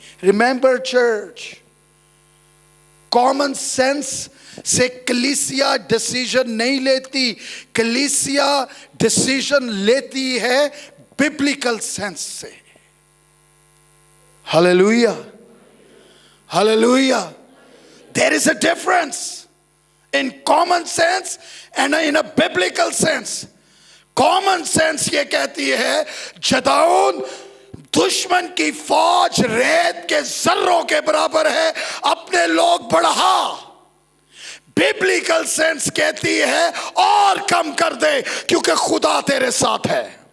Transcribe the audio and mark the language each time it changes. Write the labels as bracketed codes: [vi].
[ur] Remember church, common sense سے کلیسیا decision نہیں لیتی. کلیسیا ڈیسیژن لیتی ہے ببلیکل سینس سے. ہلیلویا، hallelujah. [en] There is a difference in common sense and in a biblical sense. [ur] Common sense یہ کہتی ہے جدعون دشمن کی فوج ریت کے ذروں کے برابر ہے، اپنے لوگ بڑھا. biblical sense کہتی ہے اور کم کر دے کیونکہ خدا تیرے ساتھ ہے.